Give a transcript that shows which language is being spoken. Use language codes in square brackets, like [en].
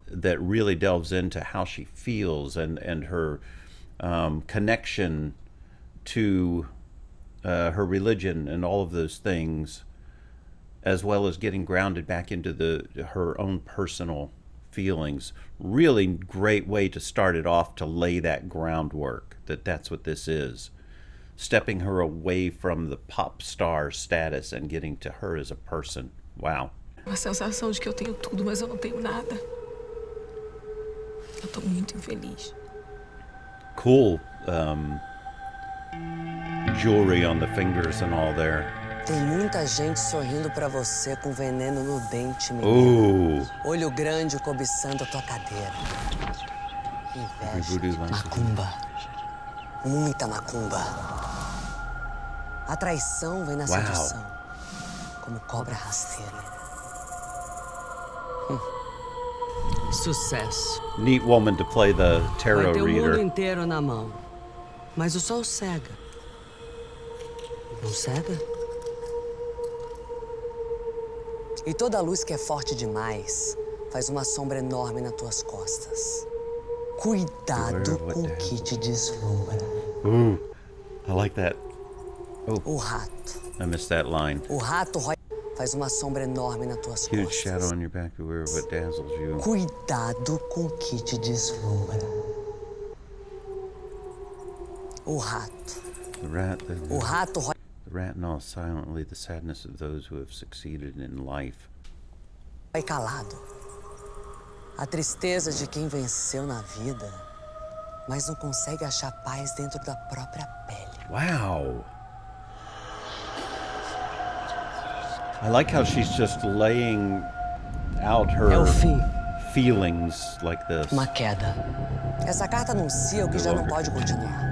[en] That really delves into how she feels and her connection to her religion and all of those things, as well as getting grounded back into her own personal feelings. Really great way to start it off, to lay that groundwork that's what this is. Stepping her away from the pop star status and getting to her as a person. Wow. [pt] Uma sensação de que eu tenho tudo, mas eu não tenho nada. Eu tô muito infeliz. [en] Cool jewelry on the fingers and all there. [pt] Tem muita gente sorrindo pra você com veneno no dente, menino. Olho grande cobiçando a tua cadeira. Inveja, macumba. Muita macumba. A traição vem na sedução, como cobra rasteira. Sucesso. [en] Neat woman to play the tarot [pt] Vai ter [en] reader. [pt] O mundo inteiro na mão, mas o sol cega. Não cega? E toda luz que é forte demais faz uma sombra enorme nas tuas costas. Cuidado com o que te deslumbra. [en] Ooh, I like that. Oh, [pt] o rato. [en] I missed that line. [pt] O rato faz uma sombra enorme nas tuas [en] Huge [pt] costas. [en] shadow on your back, beware of what dazzles you. [pt] Cuidado com o que te deslumbra. O rato. [en] The rat. [pt] O rato. [en] The rat gnaws silently the sadness of those who have succeeded in life. [pt] Vai calado. A tristeza de quem venceu na vida, mas não consegue achar paz dentro da própria pele. [en] Wow. I like how she's just laying out her feelings like this. [pt] Uma queda. Essa carta anuncia o que já não pode continuar.